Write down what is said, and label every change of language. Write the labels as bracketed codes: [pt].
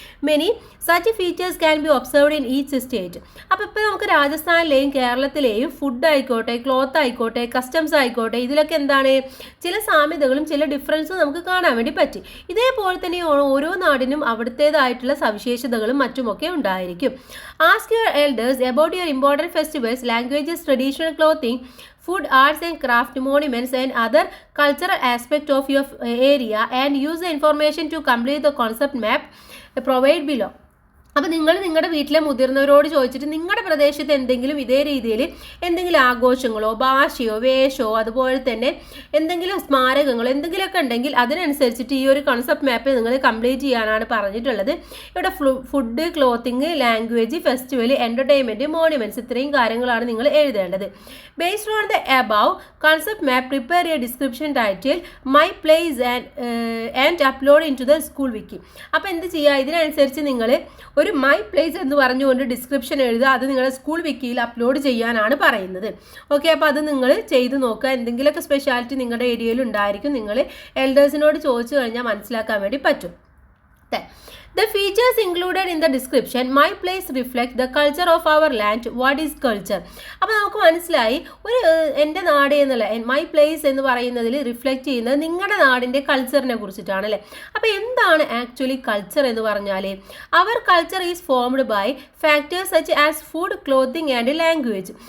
[en] Many such features can be observed in each state. [ml] അപ്പോൾ ഇപ്പോൾ നമുക്ക് രാജസ്ഥാനിലെയും കേരളത്തിലെയും ഫുഡ് ആയിക്കോട്ടെ, ക്ലോത്ത് ആയിക്കോട്ടെ, കസ്റ്റംസ് ആയിക്കോട്ടെ, ഇതിലൊക്കെ എന്താണ് ചില സാമ്യതകളും ചില ഡിഫറൻസും നമുക്ക് കാണാൻ വേണ്ടി പറ്റി. ഇതേപോലെ തന്നെ ഓരോ നാടിനും അവിടുത്തേതായിട്ടുള്ള സവിശേഷതകളും മറ്റുമൊക്കെ ഉണ്ടായിരിക്കും. [en] Ask your elders about your important festivals, languages, traditional clothing, food, arts and craft, monuments and other cultural aspect of your area and use the information to complete the concept map provided below. [ml] അപ്പോൾ നിങ്ങൾ നിങ്ങളുടെ വീട്ടിലെ മുതിർന്നവരോട് ചോദിച്ചിട്ട് നിങ്ങളുടെ പ്രദേശത്ത് എന്തെങ്കിലും ഇതേ രീതിയിൽ എന്തെങ്കിലും ആഘോഷങ്ങളോ ഭാഷയോ വേഷമോ അതുപോലെ തന്നെ എന്തെങ്കിലും സ്മാരകങ്ങളോ എന്തെങ്കിലുമൊക്കെ ഉണ്ടെങ്കിൽ അതിനനുസരിച്ചിട്ട് ഈ ഒരു കോൺസെപ്റ്റ് മാപ്പ് നിങ്ങൾ കംപ്ലീറ്റ് ചെയ്യാനാണ് പറഞ്ഞിട്ടുള്ളത്. ഇവിടെ food, clothing, language, festival, entertainment, monuments, ഇത്രയും കാര്യങ്ങളാണ് നിങ്ങൾ എഴുതേണ്ടത്. [en] Based on the above concept map prepare a description title my place and upload into the school wiki. [ml] അപ്പോൾ എന്ത് ചെയ്യുക, ഇതിനനുസരിച്ച് നിങ്ങൾ ഒരു മൈ പ്ലേസ് എന്ന് പറഞ്ഞുകൊണ്ട് ഡിസ്ക്രിപ്ഷൻ എഴുതുക. അത് നിങ്ങളുടെ സ്കൂൾ വിക്കിയിൽ അപ്ലോഡ് ചെയ്യാനാണ് പറയുന്നത്. ഓക്കെ, അപ്പോൾ അത് നിങ്ങൾ ചെയ്ത് നോക്കുക. എന്തെങ്കിലുമൊക്കെ സ്പെഷ്യാലിറ്റി നിങ്ങളുടെ ഏരിയയിൽ ഉണ്ടായിരിക്കും. നിങ്ങൾ എൽഡേഴ്സിനോട് ചോദിച്ചു കഴിഞ്ഞാൽ മനസ്സിലാക്കാൻ വേണ്ടി പറ്റും. [en] The features included in the description, my place reflect the culture of our land. What is culture? [ml] അപ്പോൾ നമുക്ക് മനസ്സിലായി ഒരു എൻ്റെ നാട് എന്നുള്ള മൈ പ്ലേസ് എന്ന് പറയുന്നതിൽ റിഫ്ലക്റ്റ് ചെയ്യുന്നത് നിങ്ങളുടെ നാടിൻ്റെ കൾച്ചറിനെ കുറിച്ചിട്ടാണ് അല്ലേ. അപ്പോൾ എന്താണ് ആക്ച്വലി കൾച്ചർ എന്ന് പറഞ്ഞാൽ [en] അവർ culture is formed by factors such as food, clothing and language.